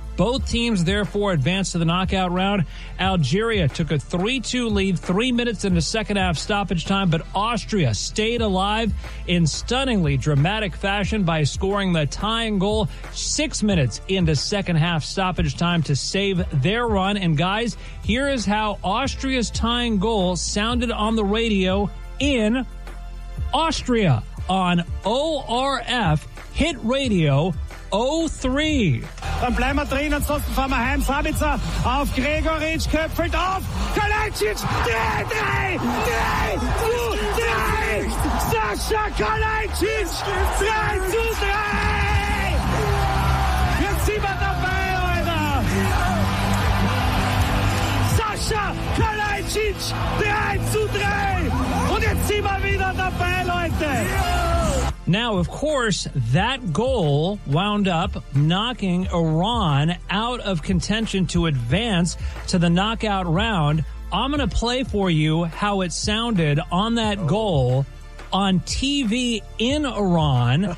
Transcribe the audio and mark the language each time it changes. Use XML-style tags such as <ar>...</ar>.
<en>Both teams, therefore, advanced to the knockout round. Algeria took a 3-2 lead 3 minutes into second-half stoppage time, but Austria stayed alive in stunningly dramatic fashion by scoring the tying goal 6 minutes into second-half stoppage time to save their run. And, guys, here is how Austria's tying goal sounded on the radio in Austria on ORF Hit Radio 03.</en> <de>Dann bleiben wir drin, ansonsten fahren wir heim. Sabitzer auf Gregoritsch, köpfelt auf. Kalajdzic, 3-3! Sascha Kalajdzic, 3-3! Jetzt sind wir dabei, Alter! Sascha Kalajdzic, 3-3! Und jetzt sind wir wieder dabei, Leute!</de> <en>Now, of course, that goal wound up knocking Iran out of contention to advance to the knockout round. I'm going to play for you how it sounded on that goal on TV in Iran.</en>